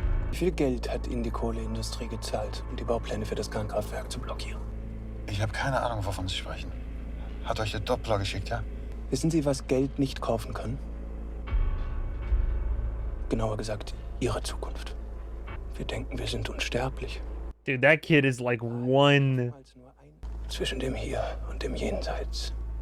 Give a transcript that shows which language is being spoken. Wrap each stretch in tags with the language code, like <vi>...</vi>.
<de>Wie viel Geld hat Ihnen die Kohleindustrie gezahlt, um die Baupläne für das Kernkraftwerk zu blockieren? Ich habe keine Ahnung, wovon Sie sprechen. Hat euch der Doppler geschickt, ja? Wissen Sie, was Geld nicht kaufen kann? Genauer gesagt, Ihre Zukunft. Wir denken, wir sind unsterblich.</de> <en>Dude, that kid is like one.</en> <de>Zwischen dem Hier und dem Jenseits.</de>